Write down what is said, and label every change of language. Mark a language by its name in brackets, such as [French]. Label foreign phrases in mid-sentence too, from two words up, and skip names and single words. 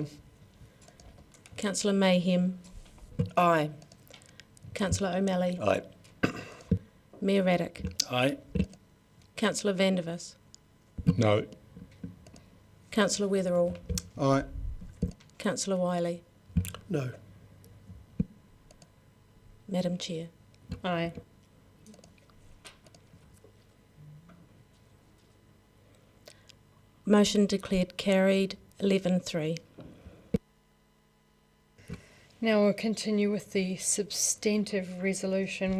[English] Councillor Mayhem. Aye. Councillor O'Malley. Aye. Mayor Raddick. Aye. Councillor Vandervis. No. Councillor Weatherall. Aye. Councillor Wiley. No. Madam Chair. Aye. Motion declared carried 11-3. Now we'll continue with the substantive resolution.